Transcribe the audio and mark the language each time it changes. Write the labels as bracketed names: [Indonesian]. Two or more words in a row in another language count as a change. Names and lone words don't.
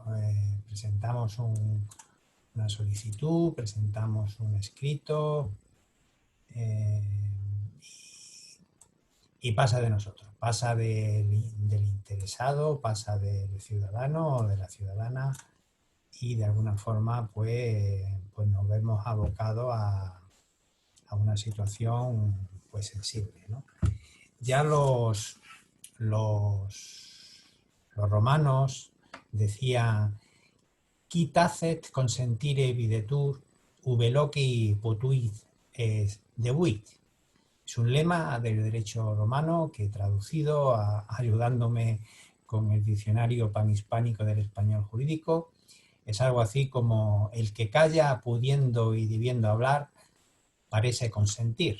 [Spanish] Presentamos una solicitud, presentamos un escrito eh, y pasa de nosotros, pasa del interesado, pasa del ciudadano o de la ciudadana y de alguna forma pues nos vemos abocados a una situación pues sensible, ¿no? Ya los romanos decían [Latin] qui tacet consentire videtur ubi loci potuit debuit. [Spanish] Es un lema del derecho romano que traducido, ayudándome con el diccionario panhispánico del español jurídico, es algo así como el que calla pudiendo y debiendo hablar parece consentir.